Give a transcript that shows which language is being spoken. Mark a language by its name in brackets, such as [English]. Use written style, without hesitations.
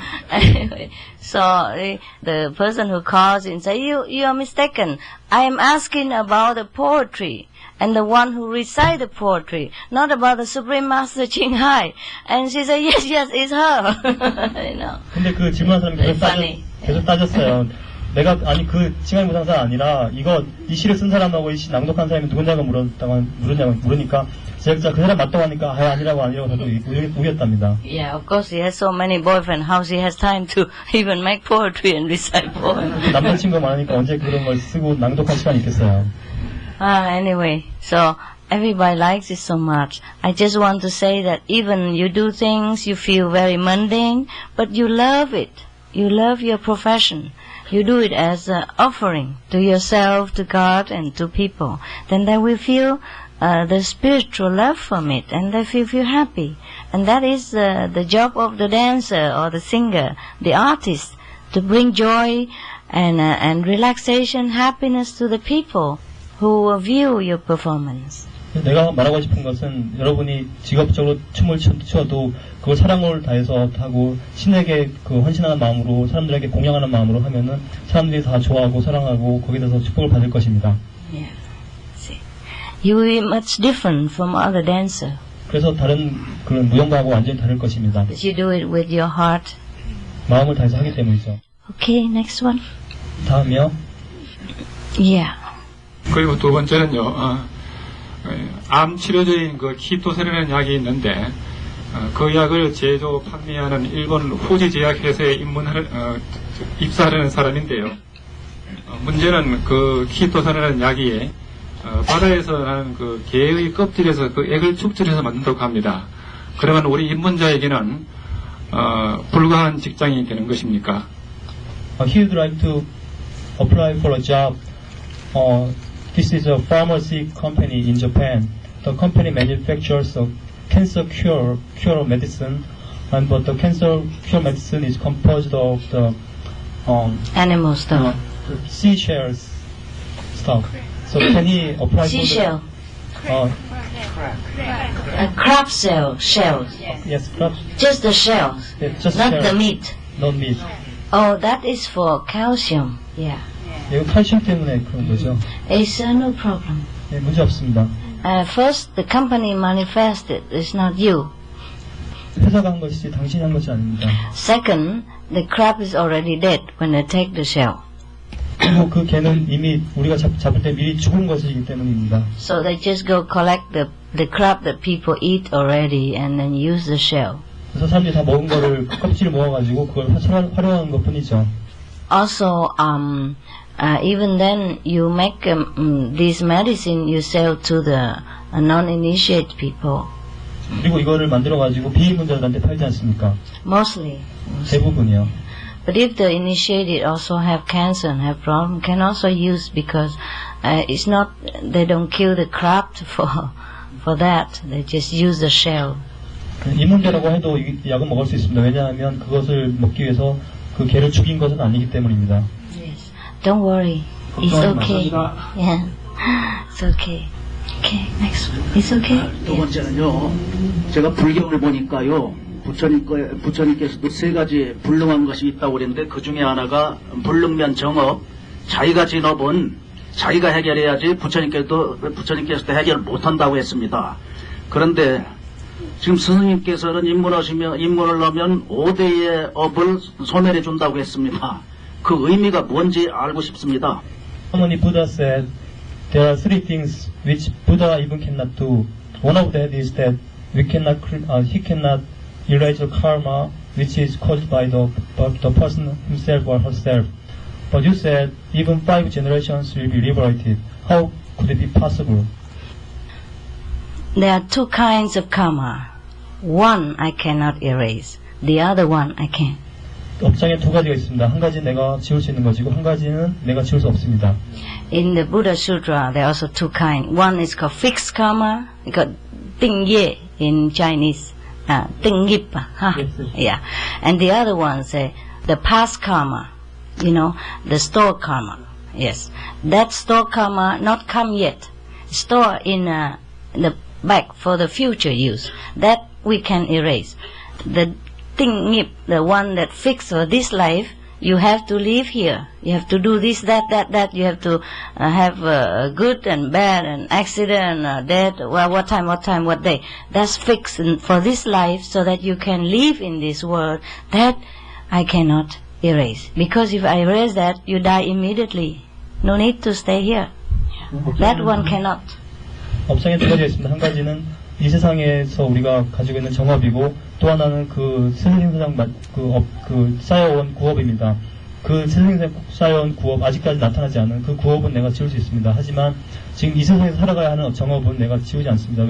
[English] Anyway, so the person who calls in say, you are mistaken. I am asking about the poetry and the one who recite the poetry, not about the Supreme Master Ching Hai. And she said, yes, it's her. [Korean] 근데 그 질문한 사람이 계속 따졌어요. 내가 그 칭하이 무상사 아니라 이 시를 쓴 사람하고 이 시 낭독한 사람이 누구냐고 물으니까 제작자 그 사람 맞다고 하니까 아니라고 저도 우겼답니다. [English] Yeah, of course he has so many boyfriends. How she has time to even make poetry and recite poems? [Korean] 남자친구가 많으니까 언제 그런 걸 쓰고 낭독할 시간이 있겠어요. [English] Anyway, so everybody likes it so much. I just want to say that even you do things you feel very mundane, but you love it. You love your profession. You do it as an offering to yourself, to God, and to people. Then they will feel the spiritual love from it, and they feel happy. And that is the job of the dancer or the singer, the artist, to bring joy and relaxation, happiness to the people who view your performance. [Korean] 내가 말하고 싶은 것은 여러분이 직업적으로 춤을 춰도 그걸 사랑을 다해서 하고 신에게 그 헌신하는 마음으로 사람들에게 공양하는 마음으로 하면은 사람들이 다 좋아하고 사랑하고 거기에 대해서 축복을 받을 것입니다. [English] Yeah. See, you will be much different from other dancers. [Korean] 그래서 다른 그런 무용가하고 완전히 다를 것입니다. [English] But you do it with your heart. [Korean] 마음을 다해서 하기 때문이죠. [English] Okay, next one. [Korean] 다음이요. [English] Yeah. [Korean] 그리고 두 번째는요, 암 치료제인 그 키토세라는 약이 있는데, 그 약을 제조 판매하는 일본 후지 제약 회사에 입사하려는 사람인데요. 문제는 그 키토세라는 약이 바다에서 나는 그 개의 껍질에서 그 액을 축출해서 만든다고 합니다. 그러면 우리 입문자에게는 불가한 직장이 되는 것입니까? [English] He would like to apply for a job. This is a pharmacy company in Japan. The company manufactures a cancer cure medicine, but the cancer cure medicine is composed of the Animal stuff. seashells stuff. So can he apply Seashell. for Crab shells. yes, crab, Just the shells. just Not shell, the meat. not meat. Oh, that is for calcium. Yeah. [Korean] 이거 칼슘 때문에 그런 거죠. [English] It's no problem. [Korean] 네, 문제 없습니다. [English] First, the company manifested. It's not you. [Korean] 회사가 한 것이지 당신이 한 것이 아닙니다. [English] Second, the crab is already dead when they take the shell. [Korean] 그리고 그 개는 이미 우리가 잡을 때 미리 죽은 것이기 때문입니다. [English] So they just go collect the crab that people eat already and then use the shell. [Korean] 그래서 사람들이 다 먹은 거를 껍질을 모아가지고 그걸 활용하는 것뿐이죠. [English] Also, even then, you make this medicine you sell to the non-initiated people. [Korean] 그리고 이거를 만들어가지고 비입문자들한테 팔지 않습니까? [English] Mostly. [Korean] 대부분이요. [English] But if the initiated also have cancer and have problem, can also use because it's not, they don't kill the crab for that. They just use the shell. [Korean] 입문자라고 해도 이 약은 먹을 수 있습니다. 왜냐하면 그것을 먹기 위해서 그 개를 죽인 것은 아니기 때문입니다. [English] Yes. Don't worry. It's okay. Yeah. It's okay. Okay, next one. It's okay. [Korean] 두 번째는요, 제가 불경을 보니까요, 부처님께서도 세 가지 불능한 것이 있다고 그랬는데, 그 중에 하나가 불능면 정업, 자기가 진업은 자기가 해결해야지 부처님께서도 해결 못한다고 했습니다. 그런데 지금 스승님께서는 입문을 하면 5대의 업을 소멸해 준다고 했습니다. 그 의미가 뭔지 알고 싶습니다. [English] Harmony Buddha said there are three things which Buddha even cannot do. One of that is that he cannot erase the karma which is caused by the person himself or herself. But you said even 5 generations will be liberated. How could it be possible? There are two kinds of karma. One I cannot erase. The other one I can. [Korean] 업장에 두 가지가 있습니다. 한 가지는 내가 지울 수 있는 것이고 한 가지는 내가 지울 수 없습니다. [English] In the Buddha Sutra, there are also two kinds. One is called fixed karma, called tingye in Chinese. Tingyip, huh? Yes, yes. Yeah. And the other one say the past karma, the stored karma. Yes. That stored karma not come yet. Store in the back for the future use. That we can erase. The tingyip, the one that fixed for this life, you have to live here. You have to do this, that. You have to have good and bad and accident, death, what time, what day. That's fixed for this life so that you can live in this world. That I cannot erase. Because if I erase that, you die immediately. No need to stay here. That one cannot. [Korean] 업장에 두 가지가 있습니다. 한 가지는 이 세상에서 우리가 가지고 있는 정업이고 또 하나는 그 세상상 쌓여온 구업입니다. 그 세상에 쌓여온 구업, 아직까지 나타나지 않은 그 구업은 내가 지울 수 있습니다. 하지만 지금 이 세상에서 살아가야 하는 정업은 내가 지우지 않습니다.